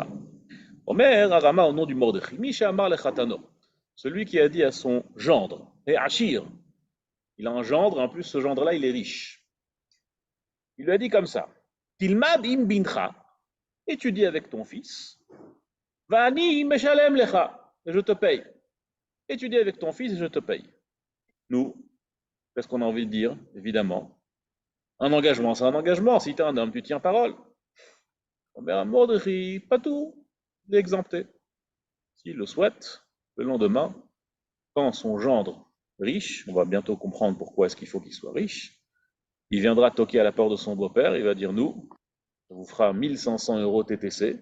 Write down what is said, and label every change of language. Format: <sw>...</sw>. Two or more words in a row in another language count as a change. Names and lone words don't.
<fr>Omer Arama au nom du Mordechai.</fr> <he>Misha Amar lechatano.</he> <fr>Celui qui a dit à son gendre, et Achir, il a un gendre, en plus ce gendre-là, il est riche. Il lui a dit comme ça.</fr> <he>Tilmad im bincha,</he> <fr>étudie avec ton fils.</fr> <he>Vani meshalem lecha,</he> <fr>et je te paye. Étudie avec ton fils et je te paye. Nous, qu'est-ce qu'on a envie de dire? Évidemment. Un engagement, c'est un engagement. Si tu es un homme, tu tiens parole. Mais un Mordechai, pas tout, il est exempté. S'il le souhaite, le lendemain, quand son gendre riche, on va bientôt comprendre pourquoi est-ce qu'il faut qu'il soit riche, il viendra toquer à la porte de son beau-père, il va dire nous, ça vous fera 1500 euros TTC.</fr>